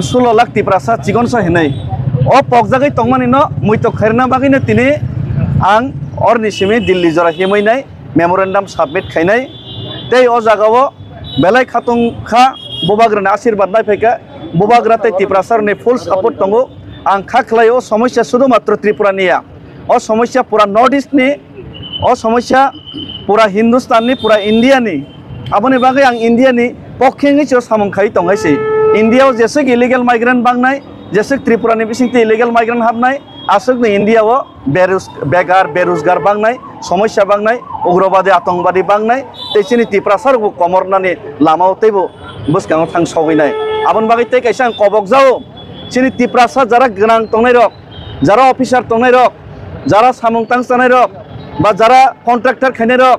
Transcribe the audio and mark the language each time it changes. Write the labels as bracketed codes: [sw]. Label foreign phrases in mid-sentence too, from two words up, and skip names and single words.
[trp] 16 लाख तिप्रासा चिगनसा हिनै ओ पगजागै तंमानि न मुइतो खैरना बागैनो तिनि आं अरनि सिमे दिल्ली जरा हिमैनाय [en] memorandum submit [trp] खायनाय तै ओ जागावो बेलाय खातुंखा बोबाग्रना आशीर्वाद नायफैका बोबाग्राते तिप्रासारनि [en] full support [trp] दंगो आं खाख्लायो समस्या शुद्ध मात्र त्रिपुरानिया ओ समस्या पूरा नॉर्थ ईस्ट नि ओ समस्या पूरा हिंदुस्तान नि पूरा इंडिया नि आबनि बागै आं इंडिया नि पक्षेनि चो सामंखाय तंगायसै इंडियाव जेसे [en] illegal migrant [trp] बांनाय जेसे त्रिपुरा नि बिसिंते [en] illegal migrant [trp] हाबनाय आसक नि इंडियाव बेरोजगार बांनाय समस्या बांनाय [hi] उग्रवादी आतंकवादी [trp] बांनाय तेसिनि तिप्रासारबो कमरनानि लामावतेबो बुसकांव थां सगैनाय आबन बागै ते कायसा आं कबक जाओ सिनि तिप्रासा जरा गनां तंनाय रक जरा अफिसार तंनाय रक जरा सामंतां जानाय रक बा जरा कन्ट्राक्टर खायनाय रक